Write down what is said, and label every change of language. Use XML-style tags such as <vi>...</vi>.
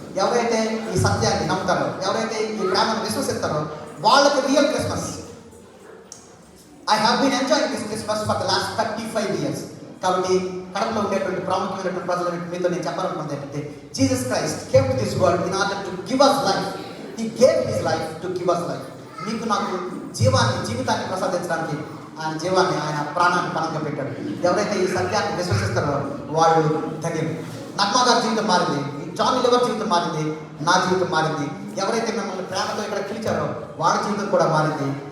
<te>ఎవరైతే ఈ సత్యాన్ని నమ్ముతారో, ఎవరైతే ఈ ప్రేమను విశ్వసిస్తారో వాళ్ళకి real Christmas.</te> <en>I have been enjoying this Christmas for the last 35 years.</en> <te>కాబట్టి కడపలో ఉండేటువంటి ప్రాముఖ్యమైనటువంటి ప్రజలు మీతో నేను చెప్పాలనుకుంటే ఏంటంటే</te> <en>Jesus Christ came to this world in order to give us life. He gave his life to give us life.</en> <te>మీకు నాకు జీవితాన్ని ప్రసాదించడానికి ఆయన జీవాన్ని, ఆయన ప్రాణాన్ని పణంగా పెట్టాడు. ఎవరైతే ఈ సత్యాన్ని విశ్వసిస్తారో వాళ్ళు ధన్యులు. నగ్మా గారి జీవితం మారింది, జాన్ లివర్ జీవితం మారింది, నా జీవితం మారింది. ఎవరైతే మిమ్మల్ని ప్రేమతో ఇక్కడ పిలిచారో వాళ్ళ జీవితం కూడా మారింది.</te>